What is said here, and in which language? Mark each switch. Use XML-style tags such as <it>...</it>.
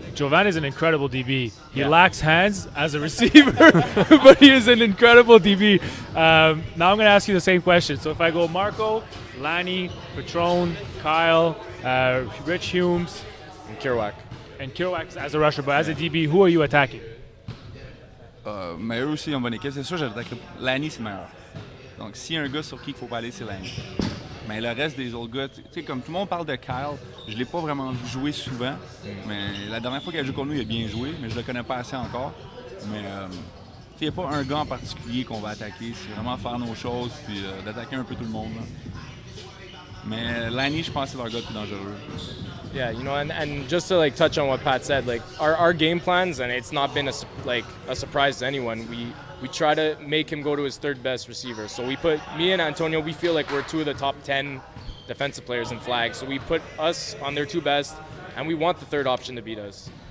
<en>Jovan is an incredible DB. He lacks hands as a receiver, but he is an incredible DB. Now I'm going to ask you the same question. So if I go Marco, Lanny, Patron, Kyle, Rich Humes, And Kerouac. and Kiroak as a rusher, but as a DB, who are you attacking?</en> <fr>Mais eux aussi ont une bonne équipe. C'est sûr, Lanny, c'est le meilleur. Donc, s'il y a un gars sur qui il ne faut pas aller, c'est Lanny. Mais le reste des autres gars, tu sais, comme tout le monde parle de Kyle, je ne l'ai pas vraiment vu jouer souvent. Mais la dernière fois qu'il a joué contre nous, il a bien joué, mais je ne le connais pas assez encore. Mais il n'y a pas un gars en particulier qu'on va attaquer. C'est vraiment faire nos choses puis d'attaquer un peu tout le monde. Là. Mais Lanny, je pense que c'est leur gars le plus dangereux.</fr> <en>Yeah, and just to touch on what Pat said, our game plans, and it's not been a surprise to anyone. We try to make him go to his third best receiver. So me and Antonio, we feel like we're two of the top 10 defensive players in flag. So we put us on their two best, and we want the third option to beat us.</en>